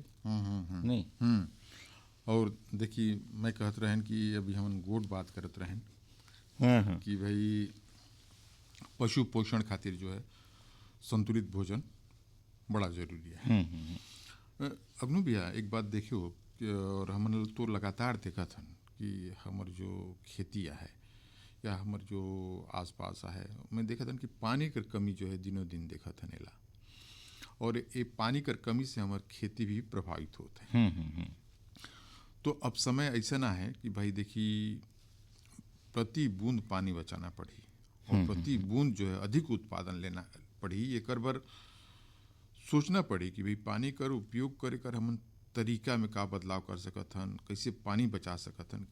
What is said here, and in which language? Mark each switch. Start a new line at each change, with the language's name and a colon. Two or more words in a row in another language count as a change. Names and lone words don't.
Chhattisgarhi: नहीं और देखिए मैं कहत रहन कि अभी हम गोट बात करत रहन हाँ कि भाई पशु पोषण खातिर जो है संतुलित भोजन बड़ा जरूरी है। अग्नु भैया एक बात देखियो और हमन तो लगातार देखत हन कि हमर जो खेतिया है या हमर जो आसपास है, मैं देखत हन कि पानी कर कमी जो है दिनों दिन देखत हन एला, और ये पानी कर कमी से हमार खेती भी प्रभावित होते हैं। तो अब समय ऐसा ना है कि भाई देखिए प्रति बूंद पानी बचाना पड़ी और प्रति बूंद जो है अधिक उत्पादन लेना पड़ी। एक बार सोचना पड़ी कि भाई पानी कर उपयोग करे कर हम तरीका में का बदलाव कर सकत हन, कैसे पानी बचा सकत हन।